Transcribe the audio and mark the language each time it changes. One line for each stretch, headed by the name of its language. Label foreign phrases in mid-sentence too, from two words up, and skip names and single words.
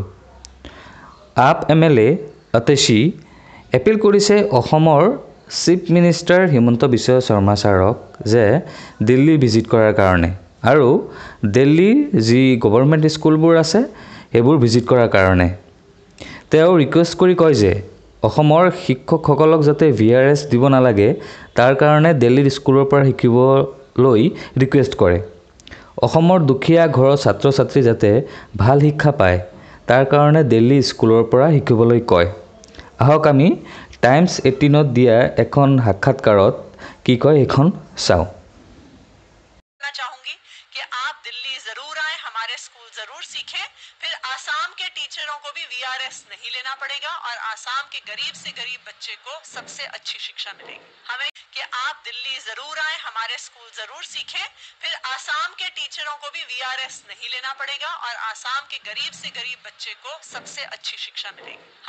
Assamese: AAP MLA ATSHI এপিল কৰিছে অসমৰ
English: chief minister
Assamese: হিমন্ত বিশ্ব শৰ্মা ছাৰক যে দিল্লী ভিজিট কৰাৰ কাৰণে আৰু দিল্লীৰ যি গভৰ্ণমেণ্ট স্কুলবোৰ আছে সেইবোৰ ভিজিট কৰাৰ কাৰণে তেওঁ ৰিকুৱেষ্ট কৰি কয় যে অসমৰ শিক্ষকসকলক যাতে VRS দিব নালাগে তাৰ কাৰণে দিল্লীৰ স্কুলৰ পৰা শিকিবলৈ ৰিকুৱেষ্ট কৰে। অসমৰ দুখীয়া ঘৰৰ ছাত্ৰ ছাত্ৰী যাতে ভাল শিক্ষা পায় তাৰ কাৰণে দিল্লী স্কুলৰ পৰা শিকিবলৈ কয়। আহক আমি টাইমছ 18ত দিয়া এখন সাক্ষাৎকাৰত কি কয় এখন চাওঁ।
Hindi: चाहूंगी कि आप दिल्ली जरूर आए, हमारे स्कूल जरूर सीखें, फिर आसाम के टीचरों को भी VRS नहीं लेना पड़ेगा और आसाम के गरीब से गरीब बच्चे को सबसे अच्छी शिक्षा मिलेगी। हमें कि आप दिल्ली जरूर आए, हमारे स्कूल जरूर सीखें, फिर आसाम के टीचरों को भी VRS नहीं लेना पड़ेगा और आसाम के गरीब से गरीब बच्चे को सबसे अच्छी शिक्षा मिलेगी।